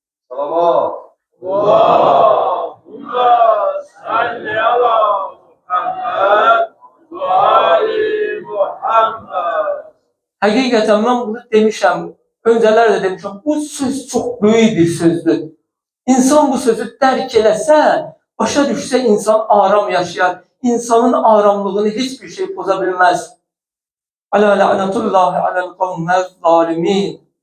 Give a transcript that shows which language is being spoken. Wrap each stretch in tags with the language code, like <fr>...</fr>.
<ar>Salavat. Allahümme salli ala Muhammed ve ali Muhammed.</ar> <az>Həqiqətən mən bunu demişəm, öncələr də demişəm, bu söz çox böyük bir sözdür. İnsan bu sözü dərk eləsə, başa düşsə insan aram yaşayar. İnsanın aramlığını heç bir şey poza bilməz.</az> <ar>Alə la'natullahi aləl qavməz zalimin.</ar>